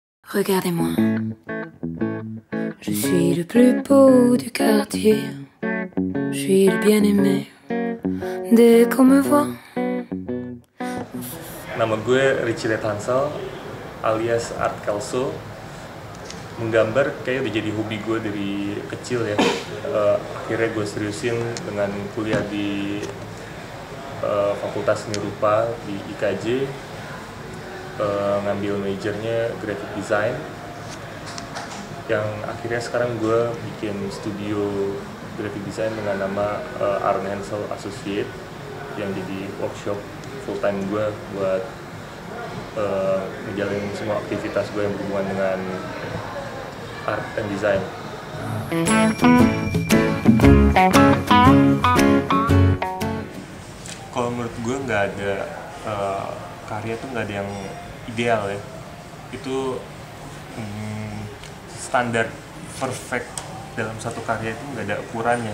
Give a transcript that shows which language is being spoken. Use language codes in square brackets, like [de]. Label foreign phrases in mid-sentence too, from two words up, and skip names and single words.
[fr] Regardez-moi, je suis le plus beau du quartier, je suis le bien-aimé dès qu'on me voit. [id] Nama gue Richie Hansel alias Art Kelso. Menggambar kayak udah jadi hobi gue dari kecil ya. Akhirnya gue seriusin dengan kuliah di Fakultas Seni Rupa di IKJ, ngambil majornya [en] graphic design, [id] yang akhirnya sekarang gue bikin studio [en] graphic design [id] dengan nama Art Hansel Associate, yang jadi workshop [en] full time [id] gue buat ngejalanin semua aktivitas gue yang berhubungan dengan [en] art and design. [id] Kalau menurut gue nggak ada karya tuh nggak ada yang ideal ya. Itu standar perfect dalam satu karya itu nggak ada ukurannya.